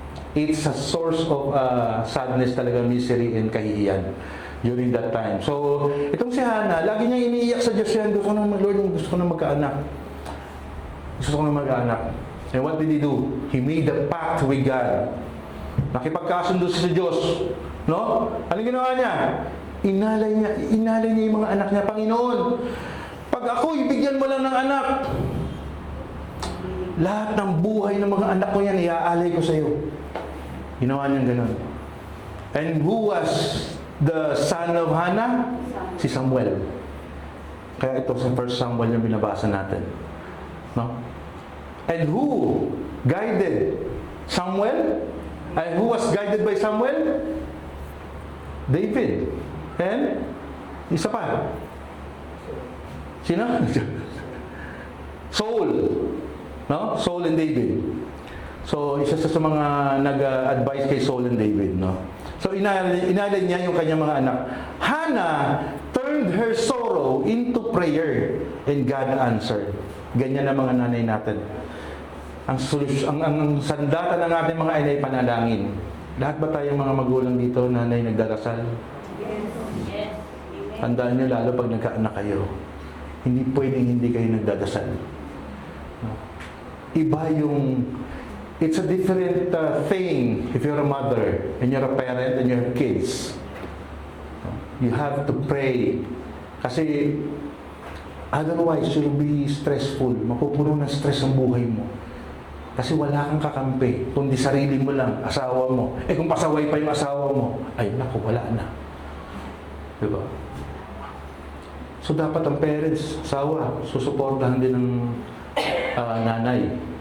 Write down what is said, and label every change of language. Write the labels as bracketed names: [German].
[English] It's a source of sadness talaga, misery and [Filipino] kahihiyan [English] during that time. [Filipino] So, itong si Hannah, lagi niya iniiyak sa Diyos yan, gusto ko na magkaanak. Gusto ko na magkaanak. [English] And what did he do? He made a pact with God. [Filipino] Nakipagkasundo sa Diyos. No? Anong ginawa niya? Inalay niya yung mga anak niya. Panginoon, pag ako ibigyan mo lang ng anak, lahat ng buhay ng mga anak ko yan, iaalay ko sa iyo. Ginawa niya gano'n. [English] And who was the son of Hannah? [Filipino] Si Samuel. Kaya ito sa 1 Samuel yung binabasa natin. No? [English] And who guided Samuel? And who was guided by Samuel? [Filipino] David. And isa pa. Sino? Saul. No? Saul and David. So, isa sa mga nag-advise kay Saul and David. No? So, inalay niya yung kanyang mga anak. [English] Hannah turned her sorrow into prayer and God answered. [Filipino] Ganyan ang mga nanay natin. Ang sandata ng ating mga inay panalangin. Lahat ba tayong mga magulang dito, nanay, nagdarasal? [English] Yes. [Filipino] Tandaan nyo lalo pag nagkaanak kayo. Hindi pwedeng hindi kayo nagdadasal. No? Iba yung... [English] It's a different thing if you're a mother and you're a parent and you have kids. No? You have to pray. Kasi otherwise you'll be stressful. [Filipino] Mapupuno ng stress ang buhay mo. Kasi wala kang kakampi, kundi sarili mo lang, asawa mo. Eh kung pasaway pa yung asawa mo, ay naku, wala na. Diba? So dapat ang parents, asawa, susuportahan din ng nanay.